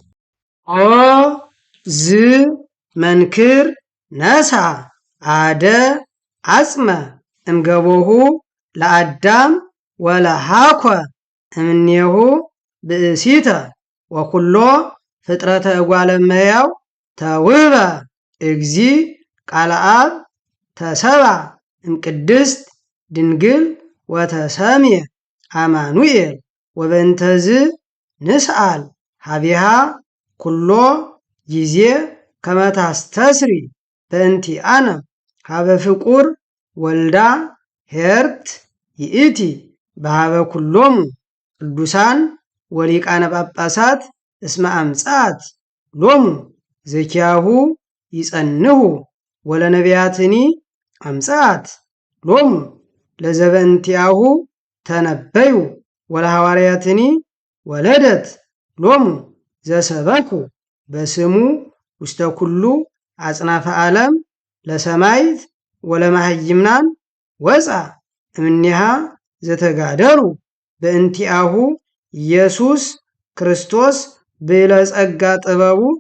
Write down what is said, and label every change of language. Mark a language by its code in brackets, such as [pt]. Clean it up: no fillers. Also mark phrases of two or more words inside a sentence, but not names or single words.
[gez] ኦ ዝ መንክር ነሣ አደ አጽመ እምገቦሁ ለአዳም ወለሃኮ እምኔሁ ብእሲተ ወኩሎ ፍጥረተ እጓለ እመሕያው ተውህበ እግዚ ቃለ አብ ተሰብአ እምቅድስት ድንግል ወተሰምየ አማኑኤል ወበእንተዝ ንስአል ሀቢሃ ኩሎ ጊዜ ከመ ታስተስሪ በእንቲአነ ሀበ ፍቁር ወልዳ ኄርት ይእቲ በሀበ ኩሎሙ ቅዱሳን ወሊቃነ ጳጳሳት እስመ አምጻት ሎሙ ዘኪያሁ ይጸንሁ ወለነቢያትኒ አምጻት ሎሙ ለዘበእንቲአሁ ተነበዩ ወለሐዋርያትኒ ወለደት ሎሙ ዘሰበኩ በስሙ ውስተ ኩሉ አጽናፈ ዓለም ለሰማይት ወለማህይምናን ወፃ እምኔሃ ዘተጋደሩ በእንቲአሁ ኢየሱስ ክርስቶስ ብለ ጸጋ ጥበቡ